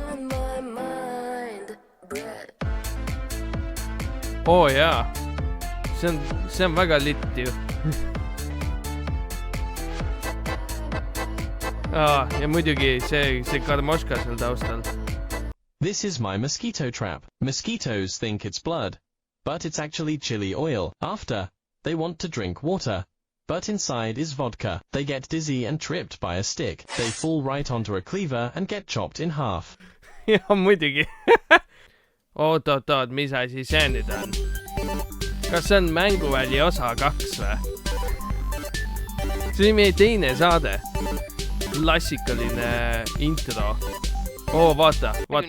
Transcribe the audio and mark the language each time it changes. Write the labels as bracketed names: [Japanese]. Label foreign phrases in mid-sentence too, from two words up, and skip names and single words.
[Estonian] Jaa. see on väga litt ju. Ja muidugi see karmoška seal taustal. [English] This is my mosquito trap. Mosquitoes think it's blood, but it's actually chili oil. After, they want to drink water, but inside is vodka. They get dizzy and tripped by a stick. They fall right onto a cleaver and get chopped in half. [Estonian] Ja muidugi. Oot, mis asi see nüüd on? Kas see on mänguväli osa 2 või? See oli meie teine saade. Klassikaline intro. Vaata seda.